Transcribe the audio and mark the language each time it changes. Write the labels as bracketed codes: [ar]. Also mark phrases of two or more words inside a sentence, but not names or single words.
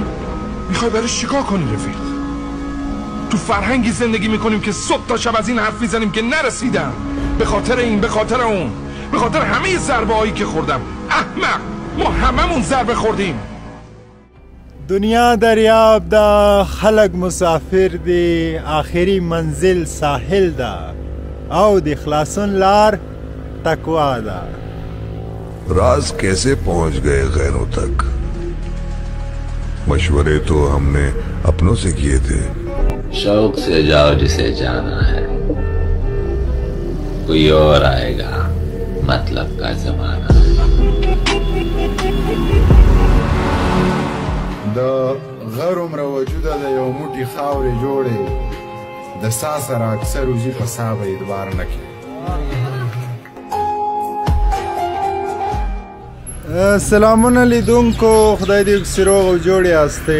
[fa] میخوای برش چیکار کنی رفیق؟ تو فرهنگی زندگی میکنیم که صبح تا شب از این حرف میزنیم که نرسیدن، به خاطر این، به خاطر اون، به خاطر همه ضربه هایی که خوردم. احمق، ما هممون ضربه خوردیم. [ps] دنیا دریاب دا، خلق مسافر دی، آخری منزل ساحل دا، او دی خلاصون لار تقوا دا. [ur] راز کیسے پہنچ گئے غیروں تک? مشورے تو ہم نے اپنوں سے کیے تھے. شوق سے جاؤ جسے جانا ہے، کوئی اور آئے گا مطلب کا زمانہ. [ps] د غر عمره وجوده د یو موټي خاورې جوړې د سا سره اکثر وزي په سا به اعتبار نه کوي. سلامونه لیدونکو، خدای دې وکړي روغ او جوړ یاستئ.